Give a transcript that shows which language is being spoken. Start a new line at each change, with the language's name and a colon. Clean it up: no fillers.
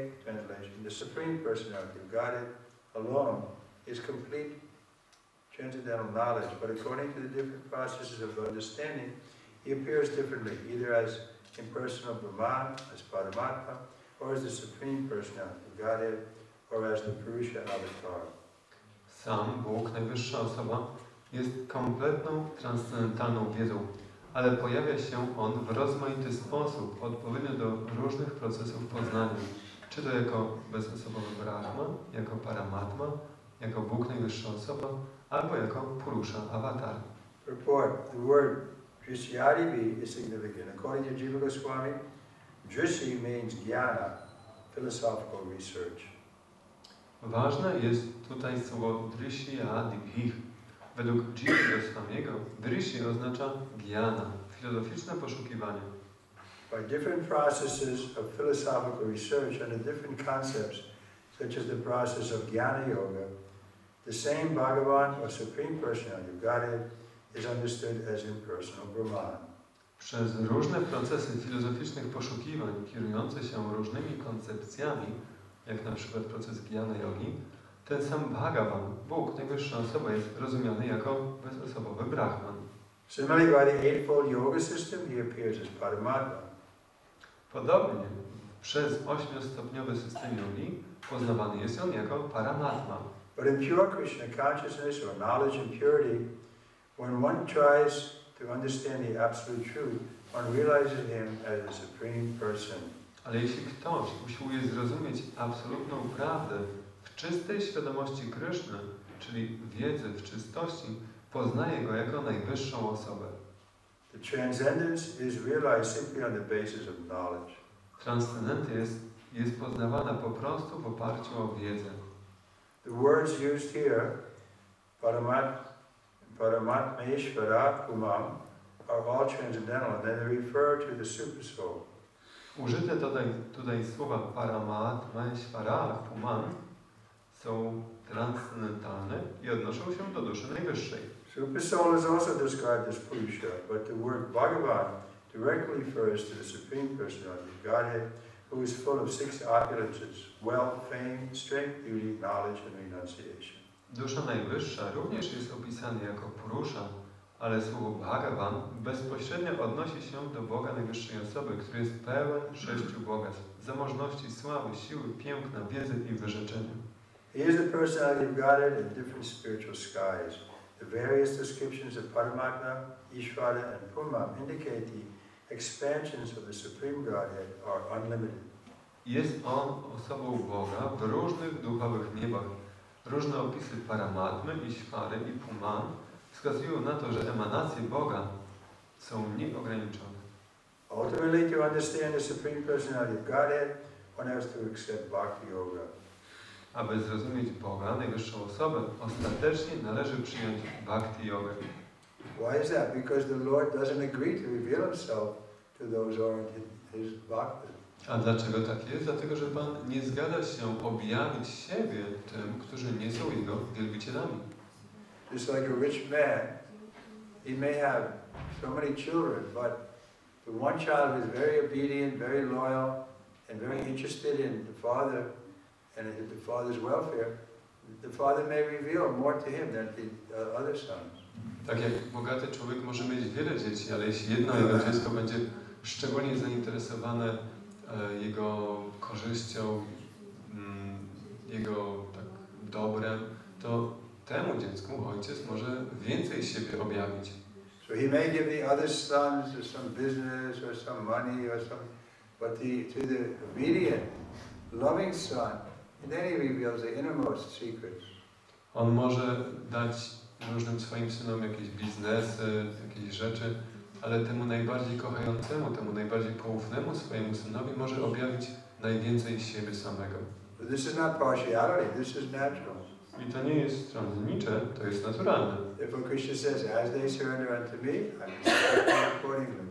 English: Translation: the Supreme Personality of Godhead alone is complete transcendental knowledge, but according to the different processes of understanding, he appears differently, either as impersonal Brahman, as Paramatma, or as the Supreme Personality of Godhead, or as the Purusha Avatar.
Polish: Sam Bóg, najwyższa osoba, jest kompletną, transcendentalną wiedzą, ale pojawia się On w rozmaity sposób, odpowiednio do różnych procesów poznania, czy to jako bezosobowy Brahma, jako Paramatma, jako Bóg, najwyższa osoba, albo jako Purusha Avatar.
English: Report: the word Drishyadivi is significant. According to Trivikrama Swami, Drishi means jnana, philosophical research.
Polish: Ważne jest tutaj słowo Drishyadivi. Według Trivikrama Swamiego, Drishi oznacza jnana, filozoficzne poszukiwanie.
English: By different processes of philosophical research under different concepts, such as the process of jnana yoga, the same Bhagavan or Supreme Personality of Godhead is understood as impersonal Brahman.
Polish: Przez różne procesy filozoficznych poszukiwań kierujące się różnymi koncepcjami, jak na przykład proces Gyana Yogi, ten sam Bhagavan, Bóg, najwyższa osoba, jest rozumiany jako bezosobowy Brahman.
English: Similarly, by the eightfold yoga system, he appears as Paramatma.
Polish: Podobnie, przez 8-stopniowy system yogi poznawany jest on jako Paramatma.
English: But in pure Krishna consciousness or knowledge and purity, when one tries to understand the absolute truth, one realizes him as a supreme person.
Polish: Ale jeśli ktoś usiłuje zrozumieć absolutną prawdę w czystej świadomości Kryszny, czyli wiedzy w czystości, poznaje go jako najwyższą osobę.
English: The transcendence is realized simply on the basis of knowledge.
Polish: Transcendencja jest poznawana po prostu w oparciu o wiedzę.
English: The words used here, Paramatmeshvara Pumam, are all transcendental, and then they refer to the Supersoul.
Polish: Użyte tutaj słowa Paramatmeshvara, Puman są transcendentalne i odnoszą się do duszy najwyższej.
English: Supersoul is also described as Purusha, but the word Bhagavan directly refers to the Supreme Personality of Godhead, who is full of 6 opulences: wealth, fame, strength, beauty, knowledge, and renunciation.
Polish: Dusza najwyższa również jest opisana jako Purusza, ale słowo Bhagavan bezpośrednio odnosi się do Boga najwyższej osoby, który jest pełen 6 bogactw: zamożności, sławy, siły, piękna, wiedzy i wyrzeczenia.
English: He is the personality of Godhead in different spiritual skies. The various descriptions of Paramatma, Ishvara, and Purma indicate the expansions of the Supreme Godhead are unlimited.
Polish: Jest on osobą Boga w różnych duchowych niebach. Różne opisy Paramatmy, Ishvary i Puman wskazują na to, że emanacje Boga są nieograniczone.
English: Ultimately, to understand the Supreme Personality of Godhead, one has to accept bhakti yoga.
Polish: Aby zrozumieć Boga, najwyższą osobę, ostatecznie należy przyjąć bhakti jogę.
English: Why is that? Because the Lord doesn't agree to reveal himself to those who are in his bhakti.
Polish: A dlaczego tak jest? Dlatego, że Pan nie zgadza się objawić siebie tym, którzy nie są Jego wielbicielami.
English: Just like a rich man, he may have so many children, but the one child who is very obedient, very loyal, and very interested in the father and in the father's welfare, the father may reveal more to him than the other sons.
Polish: Tak jak bogaty człowiek może mieć wiele dzieci, ale jeśli jedno jego dziecko będzie szczególnie zainteresowane jego korzyścią, jego tak dobrem, to temu dziecku ojciec może więcej siebie objawić.
English: So he may give the other sons some business or some money or some, but to the obedient, loving son, and then he reveals the innermost secrets.
Polish: On może dać różnym swoim synom jakieś biznesy, jakieś rzeczy, ale temu najbardziej kochającemu, temu najbardziej poufnemu swojemu synowi może objawić najwięcej siebie samego.
English: But this is not partiality, this is natural.
Polish: I to nie jest stronnicze, to jest naturalne.
English: Therefore Krishna says, as they surrender unto me, I will them accordingly.